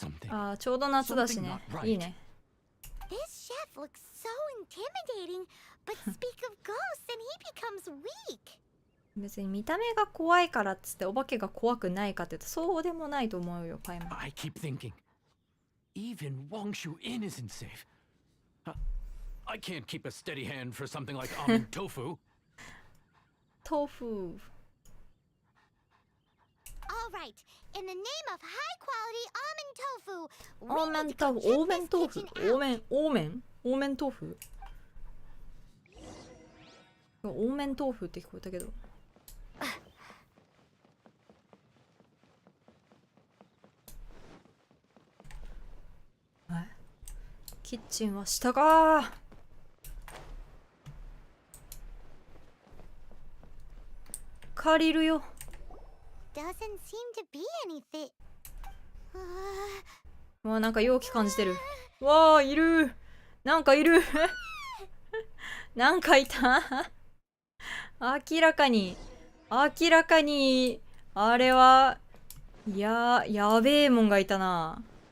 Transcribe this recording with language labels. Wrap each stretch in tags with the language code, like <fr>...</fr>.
<ja>ああ、ちょうど夏だしね、いいね。</ja> <en>This chef looks so intimidating, but speak of ghosts and he becomes weak.</en> <ja>別に見た目が怖いからっつってお化けが怖くないかって言うとそうでもないと思うよ、パイマン。</ja> <en>I keep thinking, even Wangshu Inn isn't safe. I can't keep a steady hand for something like almond tofu.</en> <ja>豆腐。</ja> <en>All right, in the name of high quality almond tofu,</en> <ja>オーメン豆腐、オーメン豆腐、オーメン、オーメン、オーメン豆腐。オーメン豆腐って聞こえたけど。キッチンは下か。借りるよ。</ja> <en>doesn't seem to be anything.</en> <ja>わあ、なんか容器感じてる。わあ、いる。なんかいる。なんかいた。明らかに、あれは、やべえもんがいたな。</ja>